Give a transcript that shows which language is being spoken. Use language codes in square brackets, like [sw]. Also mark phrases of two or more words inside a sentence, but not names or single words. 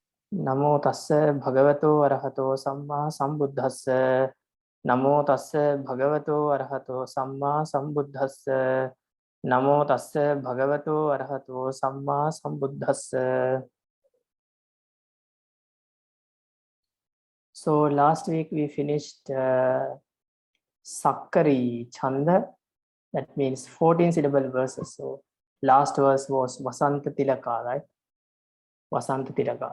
[pi] Namo tassa bhagavato arahato samma sambuddhassa. Namo tassa bhagavato arahato samma sambuddhassa. Namo tassa bhagavato arahato samma sambuddhassa. [en] So last week we finished Sakkari Chanda, that means 14 syllable verses. So last verse was Vasanta Tilaka, right? Vasanta Tilaka.